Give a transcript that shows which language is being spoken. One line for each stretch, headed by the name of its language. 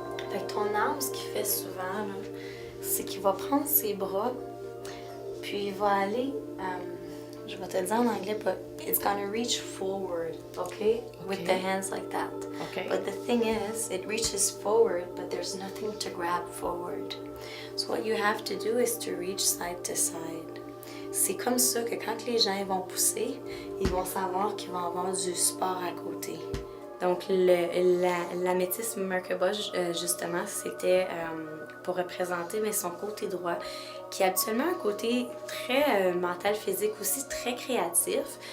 French: Fait que ton âme, ce qu'il fait souvent, là, c'est qu'il va prendre ses bras, puis il va aller... je vais te le dire en anglais,
English: but it's gonna reach forward, okay? With the hands like that. Okay. But the thing is, it reaches forward, but there's nothing to grab forward. So what you have to do is to reach side to side.
French: C'est comme ça que quand les gens vont pousser, ils vont savoir qu'ils vont avoir du support à côté. Donc, la métisse Merkaba, justement, c'était pour représenter mais son côté droit, qui a habituellement un côté très mental, physique aussi, très créatif.